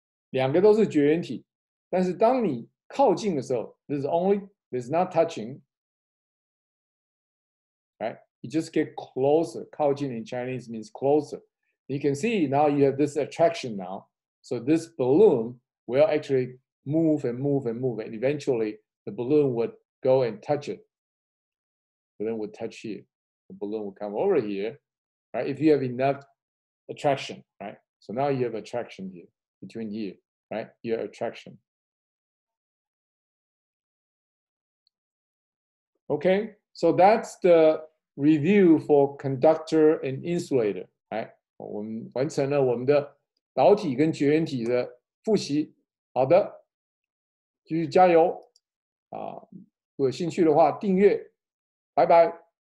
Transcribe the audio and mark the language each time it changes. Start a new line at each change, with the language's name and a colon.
Chinese: 两个都是绝缘体，但是当你靠近的时候
English: this is not touching, right? You just get closer. 靠近 in Chinese means closer. You can see now you have this attraction now. So this balloon will actually move and move and move, and eventually the balloon would go and touch it. The balloon would touch here. The balloon will come over here, right? If you have enough attraction, right? So now you have attraction here, between here, right? Your attraction. Okay, so that's the review for conductor and insulator, right?
Chinese: 我们完成了我们的导体跟绝缘体的复习。好的，继续加油啊！如果有兴趣的话，订阅。拜拜。